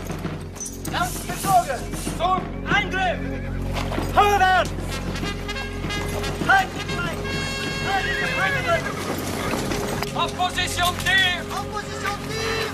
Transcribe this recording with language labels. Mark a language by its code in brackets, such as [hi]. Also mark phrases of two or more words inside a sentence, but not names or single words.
[de] Lang gezogen! Zug! Angriff! Vorwärts! Halt! Halt die Gefangenen! [fr] En position de tir! En position de tir!